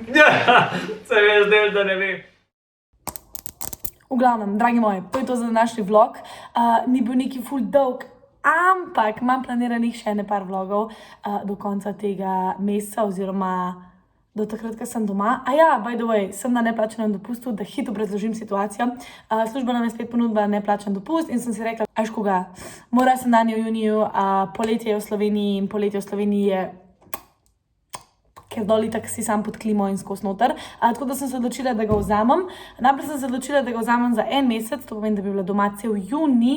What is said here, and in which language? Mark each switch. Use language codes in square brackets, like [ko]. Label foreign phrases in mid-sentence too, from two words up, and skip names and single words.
[sl] Ja, se mi je zdelo, da ne vem. V glavnem, dragi moji, to je to za današnji vlog. Ni bil neki ful dolg, ampak imam planiranih še par vlogov do konca tega meseca oziroma do takrat, ko sem doma. A ja, [en] by the way, [sl] sem na neplačenem dopustu, da hitro obrazložim situacijo. Služba nam je spet ponudila neplačen dopust in sem si rekla, ajš koga, mora sem dan v juniju, poletje je v Sloveniji in poletje v Sloveniji je ker dol itak si sam pod klimo in skos noter. Tako da sem se odločila, da ga vzamem. Najprej sem se odločila, da ga vzamem za 1 mesec, to pomeni, da bi bila doma cel juni.